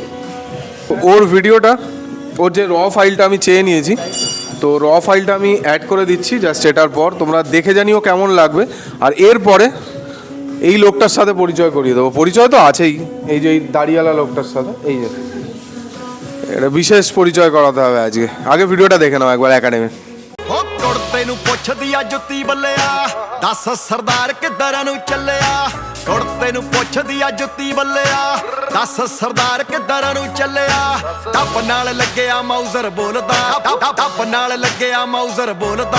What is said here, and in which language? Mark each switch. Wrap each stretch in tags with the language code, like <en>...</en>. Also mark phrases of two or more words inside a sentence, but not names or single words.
<bn>ওর ভিডিওটা, ওর যে র ফাইলটা আমি চেয়ে নিয়েছি, তো র ফাইলটা আমি অ্যাড করে দিচ্ছি জাস্ট এটার পর। তোমরা দেখে জানিও কেমন লাগবে। আর এরপরে এই লোকটার সাথে পরিচয় করিয়ে দেবো। পরিচয় তো আছেই, এই যে এই দাড়িওয়ালা লোকটার সাথে, এই যে এটা বিশেষ পরিচয় করাতে হবে আজকে। আগে ভিডিওটা দেখে নাও একবার একাডেমি।</bn> <pa>ਕੁੜਤੇ ਨੂੰ ਪੁੱਛਦੀ ਆ ਜੁੱਤੀ ਬੱਲਿਆ, ਦੱਸ ਸਰਦਾਰ ਕਿੱਧਰ ਨੂੰ ਚੱਲਿਆ। ਕੁੜਤੇ ਨੂੰ ਪੁੱਛਦੀ ਆ ਜੁੱਤੀ ਬੱਲਿਆ, ਦੱਸ ਸਰਦਾਰ ਕਿੱਧਰ ਨੂੰ ਚੱਲਿਆ। ਟੱਪ ਨਾਲ ਲੱਗਿਆ ਮਾਊਜ਼ਰ ਬੋਲਦਾ, ਟੱਪ ਨਾਲ ਲੱਗਿਆ ਮਾਊਜ਼ਰ ਬੋਲਦਾ।</pa>